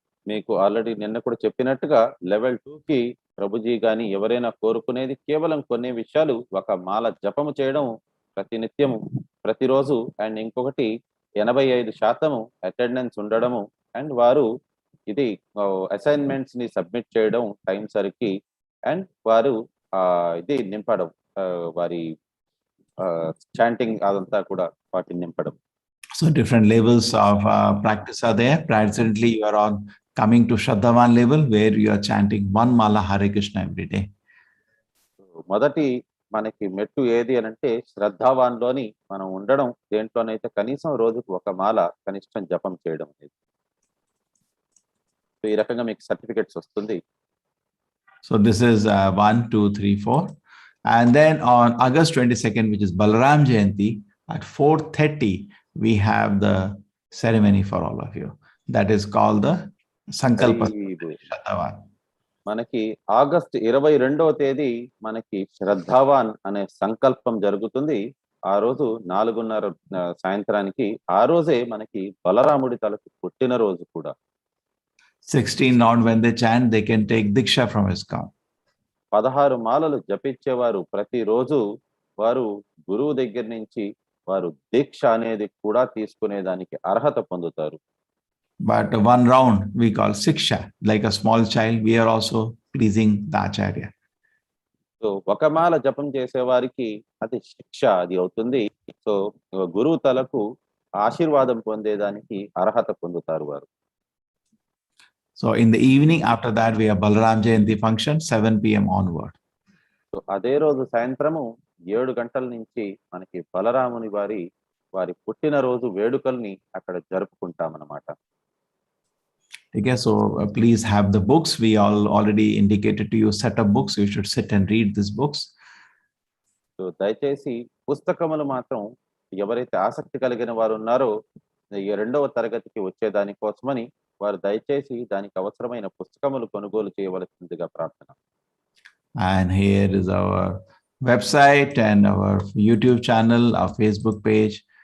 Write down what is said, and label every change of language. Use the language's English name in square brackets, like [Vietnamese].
[Telugu] మీకు ఆల్రెడీ నిన్న కూడా చెప్పినట్టుగా లెవెల్ 2కి ప్రభుజీ గాని ఎవరైనా కోరుకునేది కేవలం కొన్ని విషయాలు, 1 మాల జపము చేయడం ప్రతినిత్యము ప్రతిరోజు, అండ్ ఇంకొకటి 85% అటెండెన్స్ ఉండడము, అండ్ వారు ఇది అసైన్మెంట్స్ ని సబ్మిట్ చేయడం టైం సరికి, అండ్ వారు ఇది నింపడం, వారి చాంటింగ్ అదంతా కూడా వాటిని నింపడం. [English] So different levels of practice are there. Presently, you are on coming to Shraddhavan level, where you are chanting one mala Hare Krishna every day. [Telugu] మొదటి మనకి మెట్టు ఏది అని అంటే శ్రద్ధావాన్ లోని మనం ఉండడం, దేంట్లోనైతే కనీసం రోజుకు 1 మాల కనిష్టం జపం చేయడం అనేది. ఈ రకంగా మీకు సర్టిఫికెట్స్ వస్తుంది. [English] So this is 1, 2, 3, 4. And then on August 22nd, which is Balaram Jayanti, at 4:30, we have the ceremony for all of you. That is called the Sankalpa Shraddhavan. [Telugu] మనకి ఆగస్ట్ 22వ తేదీ మనకి శ్రద్ధావాన్ అనే సంకల్పం జరుగుతుంది. ఆ రోజు 4:30 సాయంత్రానికి, ఆ రోజే మనకి బలరాముడి తలకు పుట్టిన రోజు కూడా. [English] 16 on when they chant, they can take Diksha from ISKCON. [Telugu] 16 మాలలు జపించేవారు ప్రతిరోజు వారు గురువు దగ్గర నుంచి వారు దీక్ష అనేది కూడా తీసుకునేదానికి అర్హత పొందుతారు. [English] But one round we call Siksha. Like a small child, we are also pleasing the Acharya. [Telugu] So 1 మాల జపం చేసే వారికి అది శిక్ష అది అవుతుంది. సో గురువు తలకు ఆశీర్వాదం పొందేదానికి అర్హత పొందుతారు వారు. [English] So So in the evening after that, we have Balaram Jayanti function, 7 p.m. onward. [Telugu] So అదే రోజు సాయంత్రము 7 గంటల నుంచి మనకి బలరాముని వారి పుట్టినరోజు వేడుకల్ని అక్కడ జరుపుకుంటామన్నమాట. [English] Okay, so please have the books. We all already indicated to you set up books. You should sit and read these books. [Telugu] So దయచేసి పుస్తకములు మాత్రం ఎవరైతే ఆసక్తి కలిగిన వారు ఉన్నారో ఈ 2వ తరగతికి వచ్చేదాని కోసమని వారు దయచేసి దానికి అవసరమైన పుస్తకములు కొనుగోలు చేయవలసిందిగా ప్రార్థన. [English] And here is our website and our YouTube channel, our Facebook page.